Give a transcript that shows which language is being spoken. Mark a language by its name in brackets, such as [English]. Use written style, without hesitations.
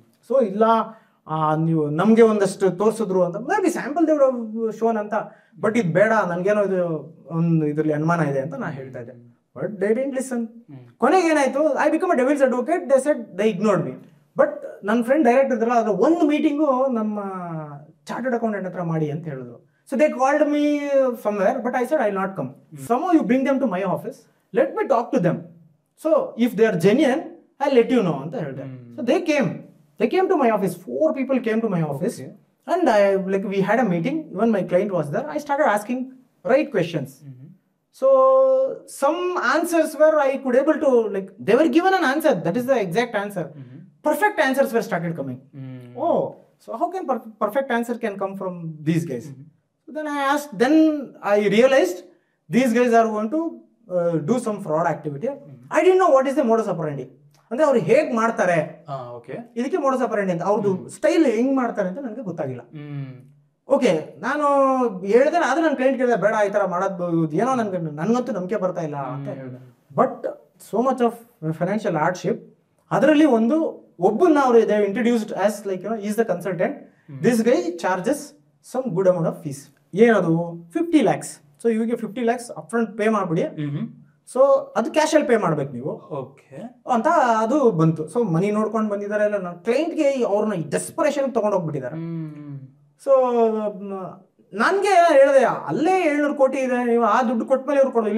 [Kannada] So ಇಲ್ಲ, ನೀವು ನಮ್ಗೆ ಒಂದಷ್ಟು ತೋರಿಸಿದ್ರು ಅಂತ, [English] maybe sample ದೇವ್ರ ಶೋನ್ [Kannada] ಅಂತ. ಬಟ್ ಇದು ಬೇಡ, ನನ್ಗೇನೋ ಇದು ಒಂದು ಇದ್ರಲ್ಲಿ ಅನುಮಾನ ಇದೆ ಅಂತ ನಾ ಹೇಳ್ತಾ ಇದ್ದೆ. [English] But they didn't listen. [Kannada] ಕೊನೆಗೆ ಏನಾಯ್ತು, [English] I become a devil's advocate. They said they ignored me. [Kannada] But ನನ್ನ ಫ್ರೆಂಡ್ ಡೈರೆಕ್ಟ್ ಇದ್ರಲ್ಲ, ಅದ್ರ ಒಂದು ಮೀಟಿಂಗು ನಮ್ಮ ಚಾರ್ಟರ್ಡ್ ಅಕೌಂಟೆಂಟ್ ಹತ್ರ ಮಾಡಿ ಅಂತ ಹೇಳಿದ್ರು. [English] So they called me somewhere, but I said I'll not come. Somehow you bring them to my office, let me talk to them. So if they are genuine, I'll let you know [Kannada] anta helde. [English] So they came to my office. 4 people came to my office. And we had a meeting. Even my client was there. I started asking right questions. So some answers were I could able to, like, they were given an answer, that is the exact answer. Perfect answers were started coming. Oh, so how can perfect answer can come from these guys? Then I asked, then I realized these guys are going to do some fraud activity. I didn't know what is the modus operandi. [Kannada] ಅಂದ್ರೆ ಅವ್ರು ಹೇಗ್ ಮಾಡ್ತಾರೆ, ಇದಕ್ಕೆ modus operandi ಅಂತ, ಅವ್ರದ್ದು style ಹೆಂಗ್ ಮಾಡ್ತಾರೆ ಅಂತ ನನಗೆ ಗೊತ್ತಾಗಿಲ್ಲ. ಓಕೆ, ನಾನು ಹೇಳಿದೆ, ಆದ್ರೆ ನನ್ನ ಕ್ಲೈಂಟ್ ಕೇಳಿದೆ, ಬೇಡ ಈ ತರ ಮಾಡೋದು ಏನೋ ನನ್ಗಂತೂ ನಂಬಿಕೆ ಬರ್ತಾ ಇಲ್ಲ ಅಂತ ಹೇಳಿದೆ. [English] But so much of financial hardship. [Kannada] ಅದರಲ್ಲಿ ಒಬ್ಬನ್ನ ಅವರು ಇದೆ [English] Introduced as like is the consultant. This guy charges some good amount of fees. [Kannada] ಏನದು 50 lakhs. ಸೊ ಇವಿಗೆ 50 lakhs ಅಪ್ಫ್ರಂಟ್ ಪೇ ಮಾಡ್ಬಿಡಿ. ಸೊ ಅದು ಕ್ಯಾಶ್ ಅಲ್ಲಿ ಪೇ ಮಾಡ್ಬೇಕು ನೀವು ಅಂತ ಅದು ಬಂತು. ಸೊ ಮನಿ ನೋಡ್ಕೊಂಡು ಬಂದಿದ್ದಾರೆ ಎಲ್ಲ. ನನ್ನ ಕ್ಲೈಂಟ್ಗೆ ಅವ್ರನ್ನ ಡೆಸ್ಪರೇಷನ್ ತಗೊಂಡು ಹೋಗ್ಬಿಟ್ಟಿದ್ದಾರೆ. ಸೊ ನನ್ಗೆ ಹೇಳಿದೆ, ಅಲ್ಲೇ 700 ಕೋಟಿ ಇದೆ, ನೀವು ಆ ದುಡ್ಡು ಕೊಟ್ಮೇಲೆ ಇವ್ರು ಕೊಡೋದು.